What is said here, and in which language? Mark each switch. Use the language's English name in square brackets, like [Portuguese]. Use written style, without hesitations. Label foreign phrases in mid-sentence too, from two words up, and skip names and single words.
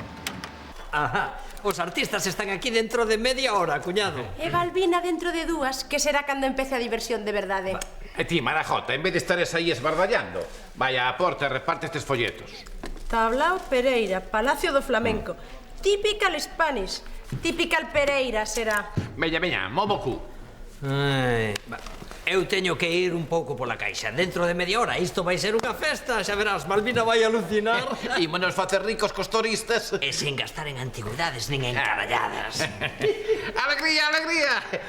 [Galician] Ajá. Os artistas están aquí dentro de media hora, cuñado. E Balbina dentro de 2, que será cando empece a diversión de verdade. E ti, Marajota, en vez de estares aí esbarballando, vaya a porta e reparte estes folletos. Tablao Pereira, Palacio do Flamenco. [English] Typical Spanish. Typical Pereira será. [Galician] Veña, movo cu. Eu teño que ir un pouco pola caixa. Dentro de media hora isto vai ser unha festa. Xa verás, Malvina vai alucinar. Ímonos facer ricos cos turistas. E sen gastar en antigüedades nin en caralladas. Alegría!